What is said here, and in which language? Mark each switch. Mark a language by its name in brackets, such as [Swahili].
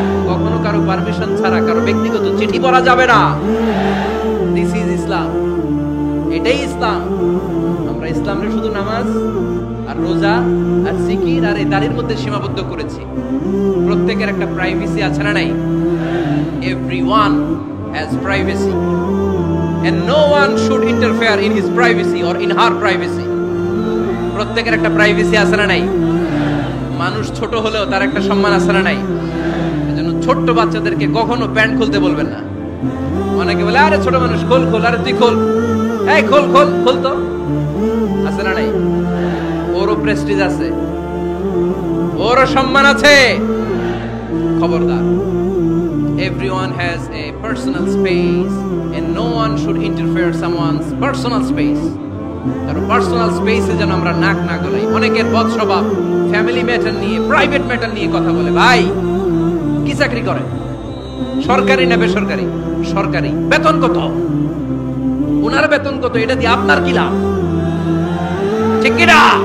[Bangla] কখনো কারো পারমিশন ছাড়া কারো ব্যক্তিগত চিঠি পড়া যাবে না। [English] this is Islam, [Bangla] এটাই ইসলাম। আমরা ইসলামে শুধু নামাজ আর রোজা আর জিকির আর এই দাড়ির মধ্যে সীমাবদ্ধ করেছি। প্রত্যেকের একটা প্রাইভেসি আছে না নাই? [English] Everyone has privacy and no one should interfere in his privacy or in her privacy. [Bangla] প্রত্যেকের একটা প্রাইভেসি আছে না নাই? মানুষ ছোট হলেও তার একটা সম্মান আছে না নাই? এজন্য ছোট্ট বাচ্চাদেরকে কখনো প্যান্ট খুলতে বলবেন না। অনেকে বলে আরে ছোট মানুষ খোল খোল, আরে তুই খোল, এই খোল খোল খোল, তো আছে না নাই? ওরও প্রেস্টিজ আছে, ওরও সম্মান আছে। খবরদার। [English] Everyone has a personal space and no one should interfere someone's personal space. [Bangla] কারণ পার্সোনাল স্পেসে যেন আমরা নাক না গলাই। অনেকের বদ স্বভাব ফ্যামিলি ম্যাটার নিয়ে, প্রাইভেট ম্যাটার নিয়ে কথা বলে। ভাই কি চাকরি করে? সরকারি না বেসরকারি? সরকারি। বেতন কত? ওনার বেতন কত? এটা দিয়ে আপনার কি লাভ? ঠিক কি না?